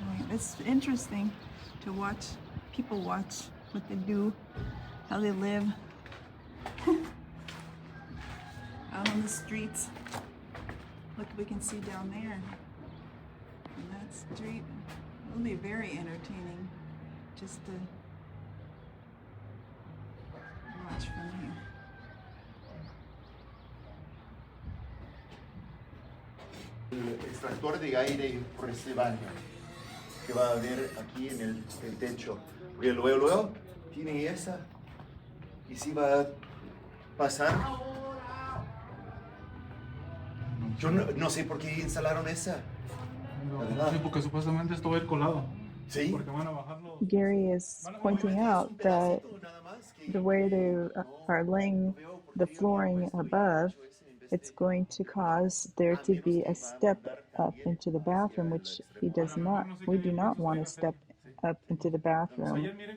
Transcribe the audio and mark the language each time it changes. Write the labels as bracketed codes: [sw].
[en] It's interesting to watch people watch what they do, how they live out on the streets. Look, we can see down there on that street. It'll be very entertaining just to watch from here. [es] El extractor de aire por este baño que va a haber aquí en el techo. Y luego tiene esa y si va a pasar. Yo no sé por qué instalaron esa. Sí, porque supuestamente esto va a ir colado. Sí. Porque van a bajarlo. [en] Gary is pointing out that the way they are laying the flooring above, it's going to cause there to be a step up into the bathroom, which we do not want to step up into the bathroom.